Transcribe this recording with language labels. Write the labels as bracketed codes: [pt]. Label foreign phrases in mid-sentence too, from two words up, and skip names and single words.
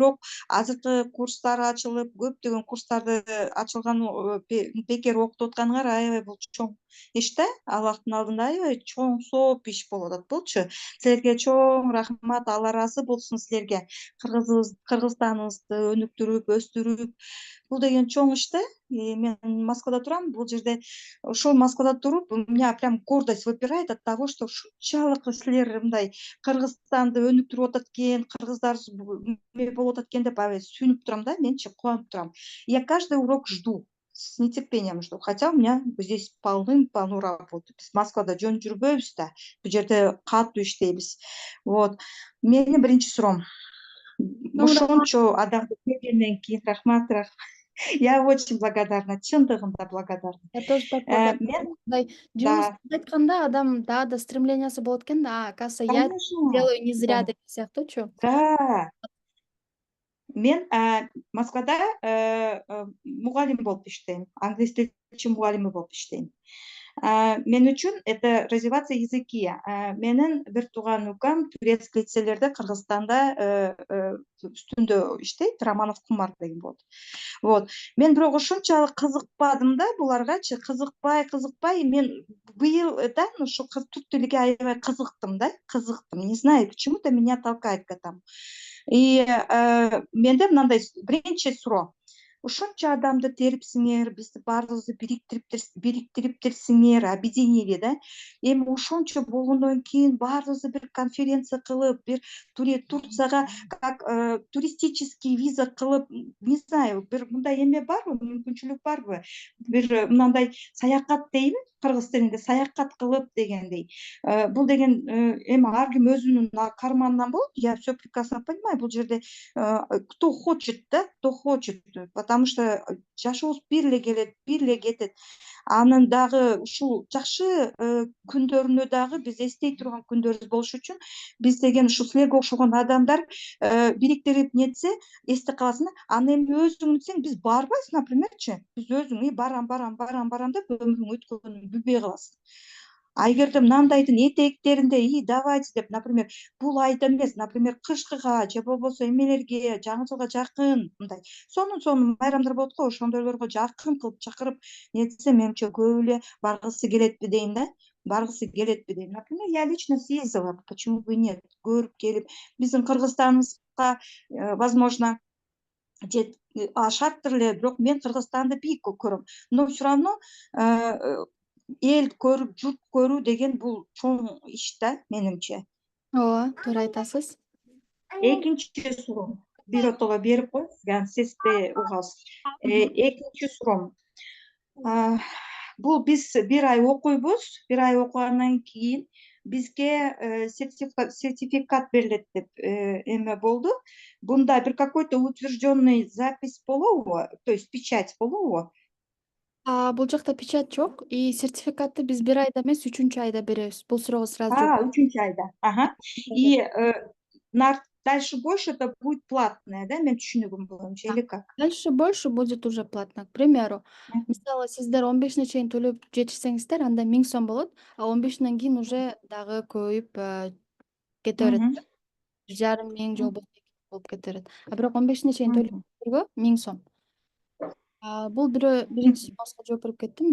[ky] Бирок азыркы курстар ачылып, көптөгөн курстарды ачылган, бекер окутуп атканыңар аябай бул чоң иш да. Аллахтын алдында аябай чоң сооп иш болуп атат булчу. Силерге чоң рахмат, Алла ыраазы болсун силерге. Кыргызстаныбызды өнүктүрүп, өстүрүп, бул деген чоң иш да. Мен Москвада турам. Бул жерде ошол Москвада туруп, [ru] у меня прям гордость выпирает от того, что [ky] ушунчалык силер мындай Кыргызстанды өнүктүрүп атат экен, кыргыздар эме болуп атат экен деп аябай сүйүнүп турам да, менчи кубанып турам. [ru] Я каждый урок жду, с нетерпением жду. Хотя у меня здесь полным-полно работы. [ky] Биз Москвада жөн жүрбөйбүз да, бул жерде катуу иштейбиз. Вот. Менин биринчи суроом. Ошончо адамды көргөндөн кийин рахмат. [ru] Я очень благодарна, чындыгында благодарна. Я тоже так благодарна. [ky] Мен Мындай жылуусуз айтканда адам дагы да стремлениясы болот экен да. [ru] Оказывается, я делаю не зря [ky] деген сыяктуучу. [ru] Да. [ky] Мен Москвада мугалим болуп иштейм. Англис тил мугалими болуп иштейм. Мен үчүн [ru] это развиваться языки. [ky] Менин бир тууган укам турецкий лицейлерде Кыргызстанда үстүндө иштейт, Романов Кумар деген болот. Вот. Мен бирок ушунчалык кызыкпадым да буларгачы, кызыкпай мен быйылдан ушу түрк тилиге аябай кызыктым да, [ru] не знаю, почему-то меня толкает к этому. [ky] И менде мындай биринчи суроо: ушунча адамды терипсиңер, бизди баарыбызды бириктириптирсиңер, объединили да. Эми ошончо болгондон кийин баарыбызды бир конференция кылып, бир Турцияга [ru] как туристический виза [ky] кылып, [ru] не знаю, [ky] бир мындай эме барбы, мүмкүнчүлүк барбы? Бир мындай саякат дейби, кыргыз тилинде саякат кылып дегендей. Бул деген эми ар ким өзүнүн карманынан болот. [ru] Я все прекрасно понимаю. [ky] Бул жерде [ru] кто хочет, да, кто хочет, потому что [ky] жашообуз бир эле келет, бир эле кетет. Анын дагы ушул жакшы күндөрүнө дагы биз эстей турган күндөр болуш үчүн биз деген ушу силерге окшогон адамдар бириктирип нетсе эсте каласың да. Аны эми өзүң десең биз барбайбыз, напримерчи. Биз өзүң барам деп өмүрүң өткөнүн билбей каласың. А эгерде мынандайдын этектеринде давайте деп, например, бул айда эмес, например, кышкыга же болбосо эмелерге, жаңы жылга жакын мындай сонун майрамдар болот го, ошондойлорго жакын кылып чакырып нетсе, менимче көп эле баргысы келетпи дейм да. [ru] Например, я лично съездила, почему бы и нет, [ky] көрүп келип, биздин Кыргызстаныбызга возможно ашаттыр эле, бирок мен Кыргызстанды бийик көрөм. [ru] Но все равно [ky] эл көрүп, журт көрүү деген бул чоң иш да, менимче. Ооба, туура айтасыз. Экинчи суроом. Биротого берип коюңуз, анан сесте угасыз. Экинчи суроом. Бул биз бир ай окуйбуз, бир ай окугандан кийин бизге сертификат берилет деп эме болду. Бунда бир [ru] какой-то утвержденный запись [ky] болобу, [ru] то есть печать [ky] болобу? Бул жакта печать жок, и сертификатты биз бир айда эмес, 3-чү айда беребиз. Бул суроого сразу жооп. 3-чү айда. Ага. [ru] И дальше больше это будет платное, [ky] да, мен түшүнүгүм боюнча, [ru] или как? Дальше больше будет уже платно. К примеру, [ky] мисалы сиздер 15 чейин төлөп жетишсеңиздер, анда 1000 сом болот, а 15 кийин уже дагы көбөйүп кете берет. 1,5 же болбосо 2 болуп кете берет. А бирок 15 чейин төлөпгө 1000 сом. Бул биринчи сұрауга жооп берип кеттим.